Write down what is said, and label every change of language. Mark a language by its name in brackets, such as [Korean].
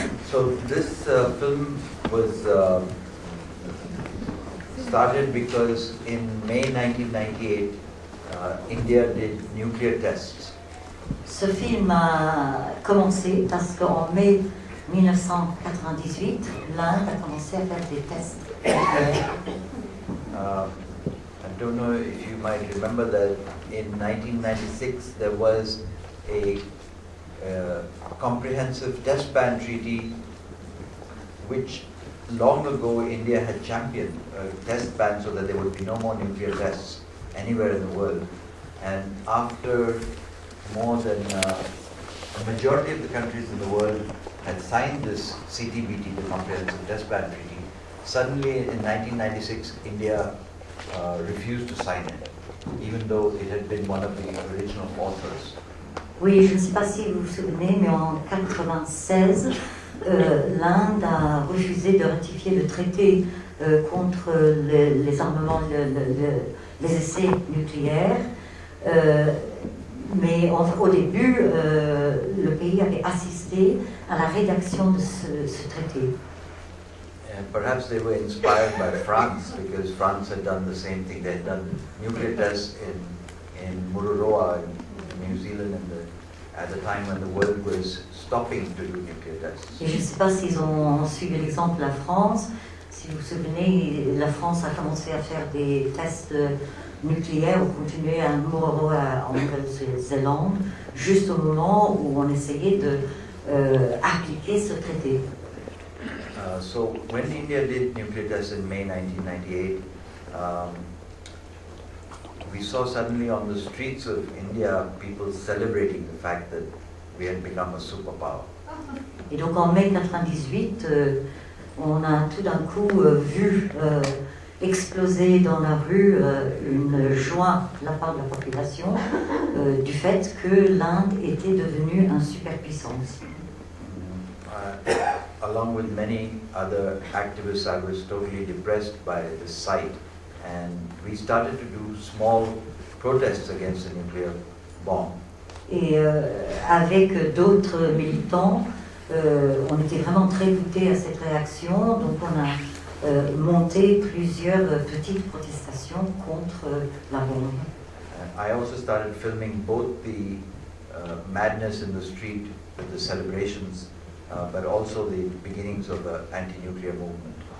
[English] So this film was started because in May 1998, India did nuclear tests. [French] Ce film a commencé parce qu'en mai 1998, l'Inde a commencé à faire des tests. [English] I don't know if you might remember that in 1996 there was a comprehensive test ban treaty which long ago India had championed, a test ban so that there would be no more nuclear tests anywhere in the world. And after more than a majority of the countries in the world had signed this CTBT, the Comprehensive Test Ban Treaty, suddenly in 1996 India refused to sign it, even though it had been one of the original authors. [French] Oui, je ne sais pas si vous vous souvenez, mais en 1996, l'Inde a refusé de ratifier le traité contre les armements, les essais nucléaires. Mais au début, le pays avait assisté à la rédaction de ce traité. [English] Perhaps they were inspired by France, because France had done the same thing. They had done nuclear tests in Mururoa in New Zealand at the time when the world was stopping to do nuclear tests. [French] Et je ne sais pas s'ils ont suivi l'exemple de la France. Si vous vous souvenez, la France a commencé à faire des tests nucléaires ou continuer à Mururoa en Nouvelle-Zélande, juste au moment où on essayait de appliquer ce traité. [English] So when India did nuclear tests in May 1998, we saw suddenly on the streets of India people celebrating the fact that we had become a superpower. [French] Et donc en mai 1998, on a tout d'un coup vu exploser dans la rue une joie de la part de la population du fait que l'Inde était devenue une superpuissance. [English] Along with many other activists, I was totally depressed by the sight, and we started to do small protests against the nuclear bomb. [French] Et avec d'autres militants, on était vraiment très doutés à cette réaction, donc on a monté plusieurs petites protestations contre la bombe. [English] I also started filming both the madness in the street with the celebrations, but also the beginnings of the anti-nuclear movement.